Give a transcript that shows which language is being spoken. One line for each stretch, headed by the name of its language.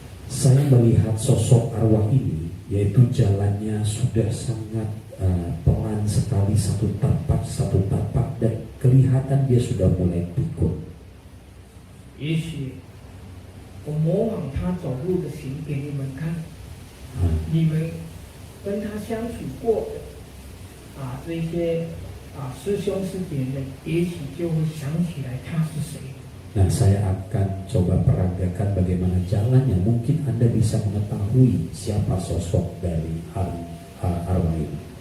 Indonesian: Saya melihat sosok arwah ini, yaitu jalannya sudah sangat pelan sekali, satu tapak, dan kelihatan dia sudah mulai pikun.
Chinese: 也许我模仿他走路的行给你们看，你们跟他相处过的这些师兄师姐们，也许就会想起来他是谁。
Indonesian: Nah, saya akan coba peragakan bagaimana jalannya. Mungkin Anda bisa mengetahui siapa sosok dari arwah ini.